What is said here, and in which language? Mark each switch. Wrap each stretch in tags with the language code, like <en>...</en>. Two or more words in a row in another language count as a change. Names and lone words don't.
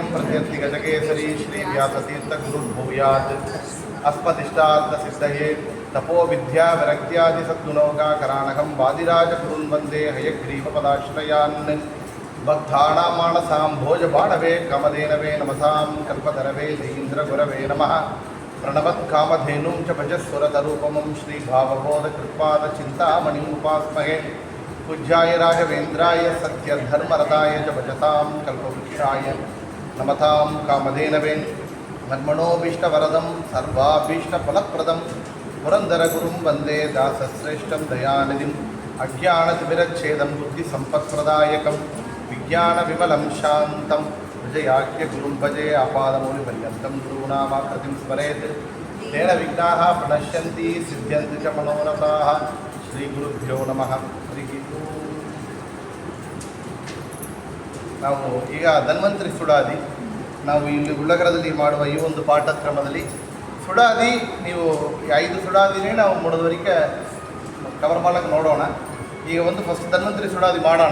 <sa>ಪ್ರತ್ಯರ್ಥಿಗಜಕೇಸರಿ ಶ್ರೀವ್ಯಾಸತೀರ್ಥಗುರುರ್ಭೂಯಾತ್ ಅಸ್ಮದಿಷ್ಟಾರ್ಥಸಿದ್ಧಯೇ ತಪೋ ವಿದ್ಯಾ ವಿರಕ್ತ್ಯಾದಿ ಸದ್ಗುಣೋಗಾಕರಾಣಕಂ ವಾದಿರಾಜಗುರುನ್ ವಂದೇ ಹಯಗ್ರೀವಪದಾಶ್ರಯಾನ್ ಭಕ್ತಾನಾಂ ಮಾನಸಾಂ ಭೋಜಬಾಣವೇ ಕಾಮಧೇನವೇ ನಮಸಾಂ ಕಲ್ಪತರವೇ ಜಯೀಂದ್ರಗುರವೇ ನಮಃ ಪ್ರಣವತ್ಕಾಮಧೇನುಂ ಚ ಭಜಸ್ವರತರೂಪಮಂ ಶ್ರೀಭಾವಬೋಧಕೃತ್ಪಾದಚಿಂತಾಮಣಿಂ ಉಪಾಸ್ಮಹೇ पूज्याय राघवेन्द्राय सत्यधर्मरताय च भजतां कल्पवृक्षाय नमतां कामधेनवे नर्मणोऽभीष्टवरदं सर्वाभीष्टफलप्रदं पुरन्दरगुरुं वन्दे दासश्रेष्ठं दयानिधिम् अज्ञानतिमिरच्छेदं बुद्धिसम्पत्प्रदायकं विज्ञानविमलं शान्तं विजयाख्यगुरुं भजे आपादमौलिपर्यन्तं गुरूणामाकृतिं स्मरेत् तेन विघ्नाः प्रणश्यन्ति सिद्ध्यन्ति च मनोरथाः ಶ್ರೀ ಗುರುಭ್ಯೋ ನಮಃ ಹರಿ ಓಂ.</sa> <kn>ನಾವು ಈಗ ಧನ್ವಂತರಿ ಸುಡಾದಿ ನಾವು ಇಲ್ಲಿ ಉಳ್ಳಗರದಲ್ಲಿ ಮಾಡುವ ಈ ಒಂದು ಪಾಠಕ್ರಮದಲ್ಲಿ ಸುಡಾದಿ ನೀವು 5 ಸುಡಾದಿನೇ ನಾವು ಮೂಡೋದವರೆಗೆ ಕವರ್ ಮಾಡಕ್ಕೆ ನೋಡೋಣ. ಈಗ ಒಂದು ಫಸ್ಟ್ ಧನ್ವಂತರಿ ಸುಡಾದಿ ಮಾಡೋಣ.</kn>